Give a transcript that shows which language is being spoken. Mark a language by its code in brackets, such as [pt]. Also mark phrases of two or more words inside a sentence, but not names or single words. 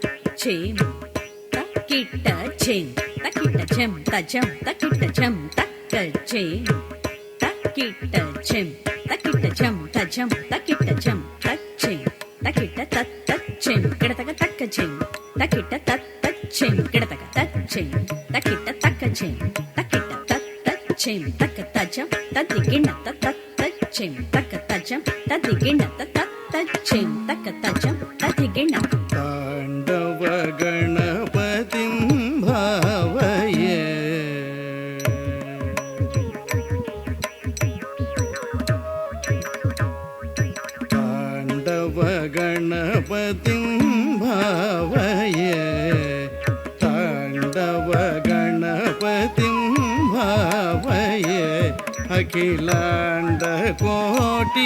[sa] చేం తక్కిట్ట చేం తక్కిట్ట చెం తజం తక్కిట్ట చెం తక్క చేం తక్కిట్ట చెం తక్కిట్ట చెం తజం తక్కిట్ట చెం తచ్చేం తక్కిట్ట తచ్చేం కిడతక తక్క చేం తక్కిట్ట తచ్చేం కిడతక తచ్చేం తక్కిట్ట తక్క చేం తక్కిట్ట తచ్చేం తక్క తజం తదిగిణ తచ్చేం తక్క తజం తదిగిణ తచ్చేం తక్క తజం తదిగిణ. ತಾಂಡವ ಗಣಪತಿಂ ಭಾವಯೇ ತಾಂಡವ ಗಣಪತಿಂ ಭಾವಯೇ ತಾಂಡವ ಗಣಪತಿಂ ಭಾವಯೇ ಅಖಿಲಾಂಡ ಕೋಟಿ